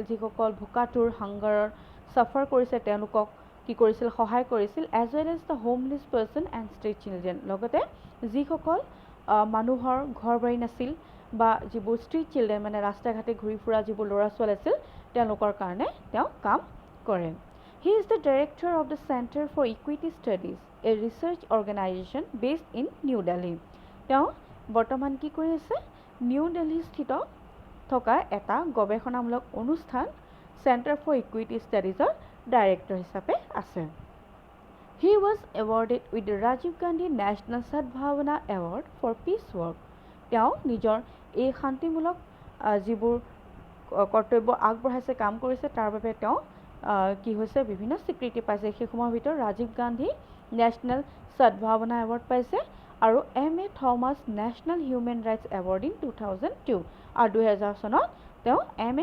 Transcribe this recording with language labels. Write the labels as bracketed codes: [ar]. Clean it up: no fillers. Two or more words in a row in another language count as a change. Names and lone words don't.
[as] যিসকল ভোকাতুৰ, [en] hunger suffer [as] কৰিছে তেওঁলোকক কি কৰিছিল, সহায় কৰিছিল। [en] as well as the homeless person and street children, [as] লগতে যিসকল মানুহৰ ঘৰ বাৰী নাছিল বা যিবোৰ [en] street children [as] মানে ৰাস্তা ঘাটে ঘূৰি ফুৰা যিবোৰ ল'ৰা ছোৱালী আছিল তেওঁলোকৰ কাৰণে তেওঁ কাম কৰে। [en] He is the director of the Center for Equity Studies, a research organization based in New Delhi. [as] তেওঁ বৰ্তমান কি কৰি আছে, নিউ দিল্লী স্থিত থকা এটা গৱেষণামূলক অনুষ্ঠান চেণ্টাৰ ফৰ ইকুইটি ষ্টাডিজৰ ডাইৰেক্টৰ হিচাপে আছে। [en] He was awarded with the Rajiv Gandhi National Sadbhavana Award for Peace Work. [as] তেওঁ নিজৰ এই শান্তিমূলক যিবোৰ কৰ্তব্য আগবঢ়াইছে, কাম কৰিছে, তাৰ বাবে তেওঁ কি হৈছে, বিভিন্ন স্বীকৃতি পাইছে। সেইসমূহৰ ভিতৰত ৰাজীৱ গান্ধী নেশ্যনেল সদভাৱনা এৱাৰ্ড পাইছে আৰু এম.এ. থমাছ নেশ্যনেল হিউমেন ৰাইটছ এৱাৰ্ড ইন 2002 আৰু 2000 চনত তেওঁ এম.এ.